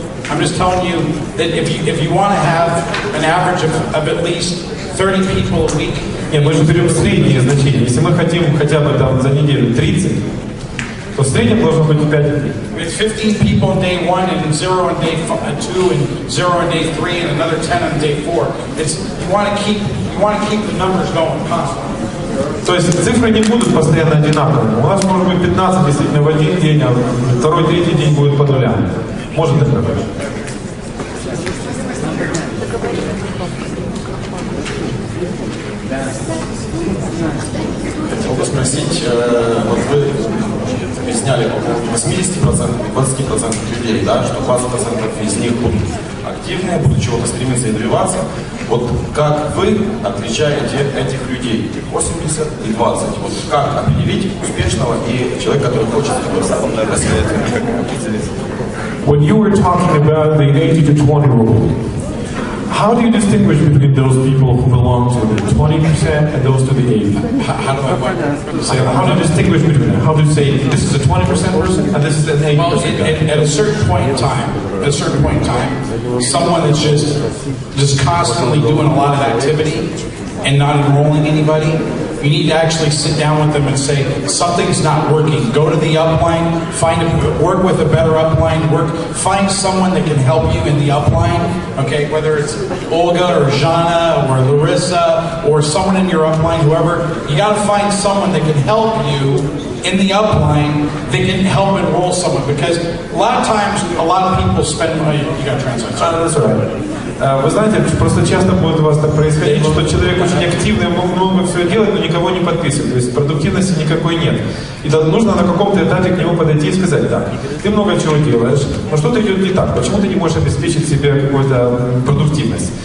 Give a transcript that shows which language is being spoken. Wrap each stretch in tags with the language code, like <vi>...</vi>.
<en>I'm just telling you that if you want to have an average of at least 30 people a week.</en> <ru>Нет, мы же берем средние значения. Если мы хотим хотя бы там за неделю 30, то в среднем должно быть 5 дней.</ru> <en>With 15 people on day 1 and 0 on day 2 and 0 on day 3 and another 10 on day 4. You want to keep the numbers going constantly.</en> <ru>То есть цифры не будут постоянно одинаковыми. У нас может быть 15 действительно в один день, а второй, третий день будет по нулям. Может так быть. Хотел бы спросить, вот вы объясняли по поводу 80%, 20% людей, да, что 20% из них будут активные, будут чего-то стремиться и добиваться. Вот как вы отличаете этих людей, 80 и 20? Вот как определить успешного и человека, который хочет</ru> <en>When you were talking about the 80 to 20 rule, how do you distinguish between those people who belong to the 20% and those to the 80? How do How do you distinguish between them? How do you say this is a 20% person and this is an 80% Well, guy? at a certain point in time, someone that's just constantly doing a lot of activity and not enrolling anybody, you need to actually sit down with them and say, something's not working. Go to the upline, work with a better upline, find someone that can help you in the upline, okay, whether it's Olga or Jana or Larissa or someone in your upline, whoever, you gotta find someone that can help you in the upline that can help enroll someone, because a lot of times, a lot of people spend money, you gotta translate. That's right.</en> <ru>Вы знаете, просто часто будет у вас так происходить, что человек очень активный, много всего делает, но никого не подписывает. То есть продуктивности никакой нет. И нужно на каком-то этапе к нему подойти и сказать: так, ты много чего делаешь, но что-то идет не так, почему ты не можешь обеспечить себе какую-то продуктивность?</ru>